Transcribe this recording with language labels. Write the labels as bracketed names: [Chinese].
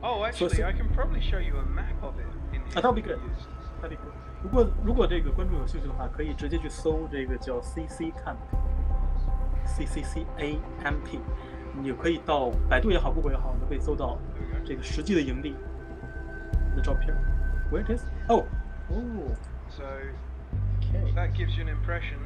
[English] Oh, actually, I can probably show you a map of it. That'll be good. That'll be good. [Chinese] 如果这个观众有兴趣的话，可以直接去搜这个叫 CC camp，CCCAMP， 你就可以到百度也好，谷歌也好，都可以搜到这个实际的营地的照片。 [English] Where it is? Oh. So that gives you an impression.